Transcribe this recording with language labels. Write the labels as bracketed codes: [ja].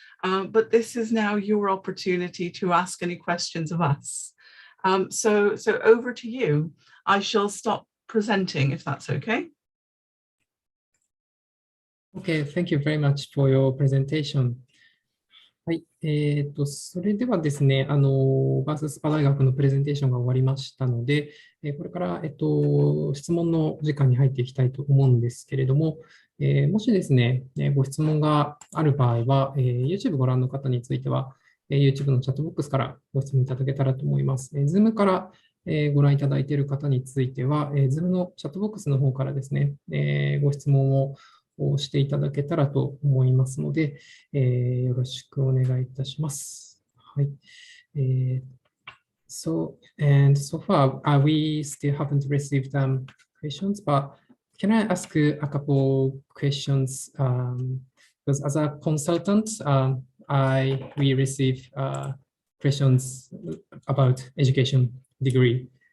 [en] But this is now your opportunity to ask any questions of us. So over to you. I shall stop presenting if that's okay. Okay, thank you very much for your presentation. [ja] はい、それではですね、バーススパ大学のプレゼンテーションが終わりましたので、これから、質問の時間に入っていきたいと思うんですけれども、もしですね、ご質問がある場合は、YouTube ご覧の方については、YouTube のチャットボックスからご質問いただけたらと思います。 Zoom から、ご覧いただいている方については、Zoom のチャットボックスの方からですね、ご質問をしていただけたらと思いますので、よろしくお願いいたします。はい。 [en] So far, we still haven't received questions, but can I ask a couple questions? Because as a consultant, we receive questions about education degree.